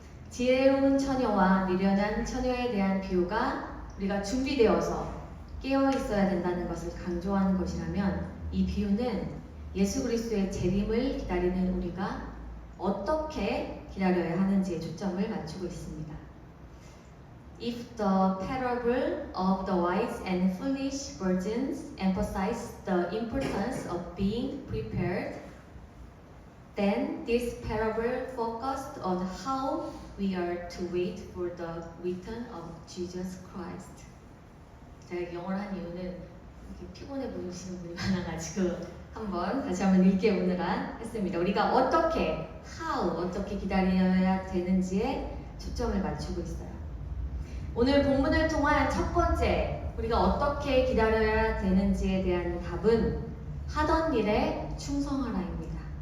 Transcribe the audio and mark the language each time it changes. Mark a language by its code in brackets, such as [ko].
[ko] 지혜로운 처녀와 미련한 처녀에 대한 비유가 우리가 준비되어서 깨어있어야 된다는 것을 강조하는 것이라면 이 비유는 예수 그리스도의 재림을 기다리는 우리가 어떻게 기다려야 하는지에 초점을 맞추고 있습니다. [en] If the parable of the wise and foolish virgins emphasizes the importance of being prepared, then this parable focused on how we are to wait for the return of Jesus Christ. [ko] 제가 영어를 한 이유는 이렇게 피곤해 보이시는 분이 많아가지고 다시 한번 읽게보느라 했습니다. 우리가 어떻게 기다려야 되는지에 초점을 맞추고 있어요. 오늘 본문을 통한 첫 번째, 우리가 어떻게 기다려야 되는지에 대한 답은 하던 일에 충성하라입니다.